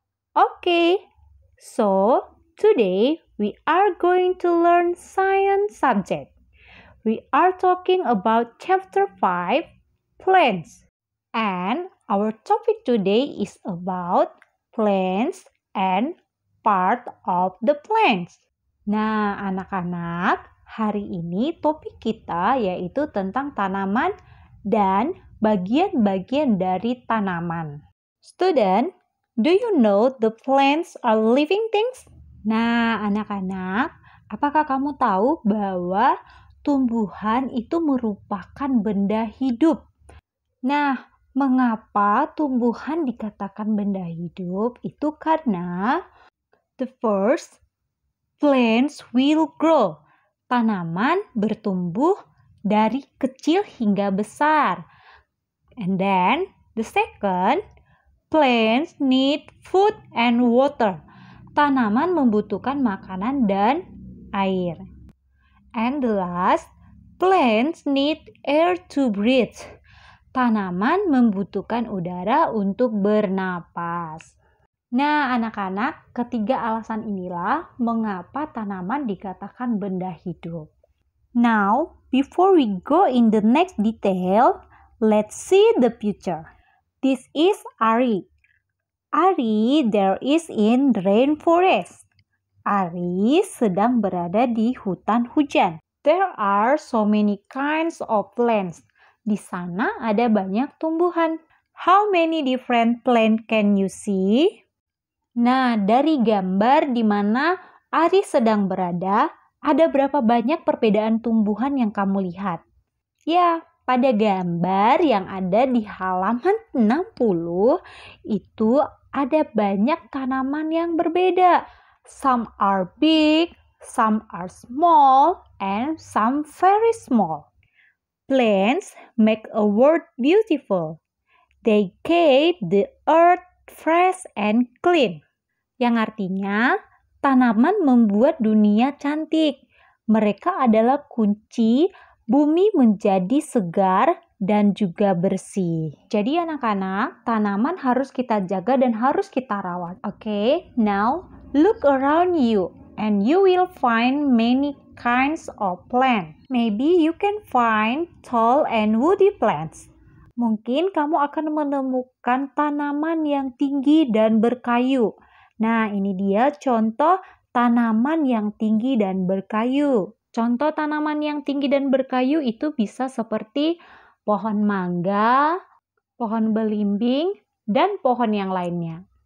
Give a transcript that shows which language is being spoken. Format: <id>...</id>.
<en>Okay, so today we are going to learn science subject. We are talking about chapter 5, plants. And our topic today is about plants and part of the plants.</en> <id>Nah, anak-anak, hari ini topik kita yaitu tentang tanaman dan bagian-bagian dari tanaman.</id> <en>Student, do you know the plants are living things?</en> <id>Nah, anak-anak, apakah kamu tahu bahwa tumbuhan itu merupakan benda hidup? Nah, mengapa tumbuhan dikatakan benda hidup? Itu karena</id> <en>the first, plants will grow.</en> <id>Tanaman bertumbuh dari kecil hingga besar.</id> <en>And then, the second, plants need food and water.</en> <id>Tanaman membutuhkan makanan dan air.</id> <en>And the last, plants need air to breathe.</en> <id>Tanaman membutuhkan udara untuk bernapas. Nah, anak-anak, ketiga alasan inilah mengapa tanaman dikatakan benda hidup.</id> <en>Now, before we go in the next detail, let's see the picture. This is Ari. Ari there is in the rainforest.</en> <id>Ari sedang berada di hutan hujan.</id> <en>There are so many kinds of plants.</en> <id>Di sana ada banyak tumbuhan.</id> <en>How many different plants can you see?</en> <id>Nah, dari gambar di mana Ari sedang berada, ada berapa banyak perbedaan tumbuhan yang kamu lihat? Ya, pada gambar yang ada di halaman 60, itu ada banyak tanaman yang berbeda.</id> <en>Some are big, some are small, and some very small. Plants make a world beautiful. They keep the earth fresh and clean.</en> <id>Yang artinya, tanaman membuat dunia cantik. Mereka adalah kunci bumi menjadi segar dan juga bersih. Jadi anak-anak, tanaman harus kita jaga dan harus kita rawat.</id> <en>Okay, now look around you and you will find many kinds of plants. Maybe you can find tall and woody plants.</en> <id>Mungkin kamu akan menemukan tanaman yang tinggi dan berkayu. Nah, ini dia contoh tanaman yang tinggi dan berkayu. Contoh tanaman yang tinggi dan berkayu itu bisa seperti pohon mangga, pohon belimbing, dan pohon yang lainnya.</id>